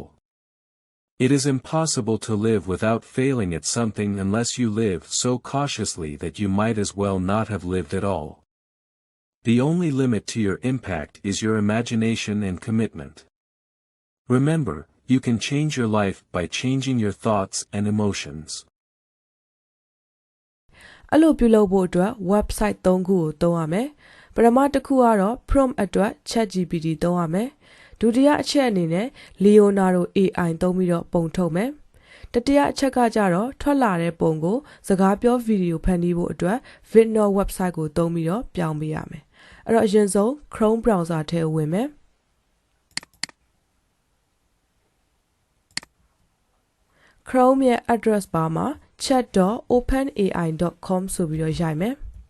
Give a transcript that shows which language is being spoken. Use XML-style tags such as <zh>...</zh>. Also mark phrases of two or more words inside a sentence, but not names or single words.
<en>It is impossible to live without failing at something unless you live so cautiously that you might as well not have lived at all. The only limit to your impact is your imagination and commitment. Remember, you can change your life by changing your thoughts and emotions.</en> <my>အဲ့လိုပြုလုပ်ဖို့အတွက် website 3ခုကိုသုံးရမယ်ပထမတစ်ခုကတော့ prompt အတွက် ChatGPT သုံး ရမယ်ဒုတိယအချက်အနေနဲ့ Leonardo AI သုံးပြီးတော့ပုံထုတ်မယ်တတိယအချက်ကကြတော့ထွက်လာတဲ့ပုံကိုစကားပြောဗီဒီယိုဖန်တီးဖို့အတွက်</my> <en>Vidnor website</en> <my>ကိုသုံးပြီးတော့ပြောင်းပေးရမယ်အဲ့တော့အရင်ဆုံး</my> <en>Chrome browser</en> <my>ထဲဝင်မယ်Chrome ရဲ့</my> <en>address bar</en> <my>မှာ chat.openai.com ဆိုပြီးတော့ရိုက်မယ်</my>